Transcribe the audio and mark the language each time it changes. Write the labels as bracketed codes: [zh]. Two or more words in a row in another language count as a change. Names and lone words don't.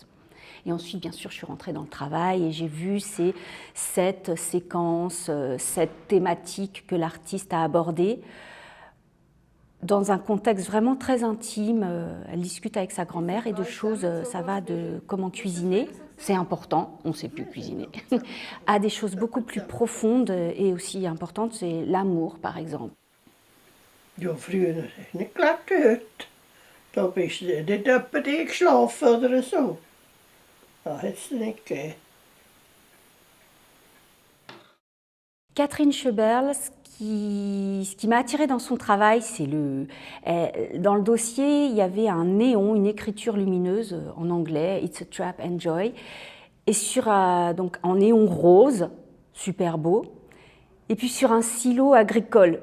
[fr] Et ensuite, bien sûr, je suis rentrée dans le travail et j'ai vu cette séquence, cette thématique que l'artiste a abordée. dans un contexte vraiment très intime. Elle discute avec sa grand-mère et de choses, ça va de comment cuisiner, c'est important, on ne sait plus cuisiner, à des choses beaucoup plus profondes et aussi importantes, c'est l'amour par exemple. [de] Ja, früher habe ich nicht gelebt wie heute. Da bist du nicht etwa eingeschlafen oder so. Das hat es nicht gegeben. [fr] Catherine Schoeberl, ce qui m'a attirée dans son travail, c'est dans le dossier, il y avait un néon, une écriture lumineuse en anglais, [en] It's a Trap, Enjoy, [fr] et donc en néon rose, super beau, et puis sur un silo agricole.